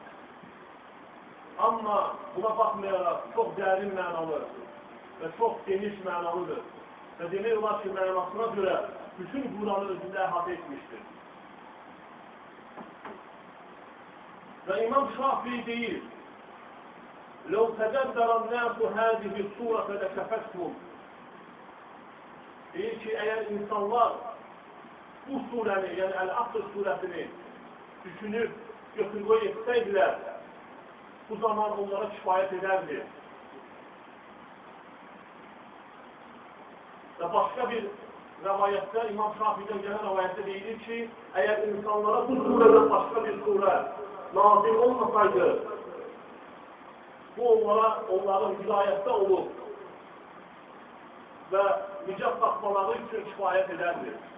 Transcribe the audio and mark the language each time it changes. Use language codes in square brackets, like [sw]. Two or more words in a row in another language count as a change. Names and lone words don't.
[az] Amma buna baxmayaraq çox dərin mənalı və çox geniş mənalıdır. Və demək olar ki, mənasına görə bütün Quranı özündə əhatə etmişdir. Və İmam Şafii deyir, [ar] لَوْ تَدَبَّرَ النَّاسُ هَذِهِ السُّورَةَ لَكَفَتْهُمْ. [az] Deyir ki, əgər insanlar bu surəni, yəni Əl-Əsr surəsini düşünüb, götür-qoy etsəydilər, bu zaman onlara kifayət edərdi. Və başqa bir rəvayətdə, İmam Şafii'dən gələn rəvayətdə deyilir ki, əgər insanlara bu surədən başqa bir surə nazil olmasaydı, bu onların hidayətdə olub və nicat tapmaları üçün kifayət edərdi.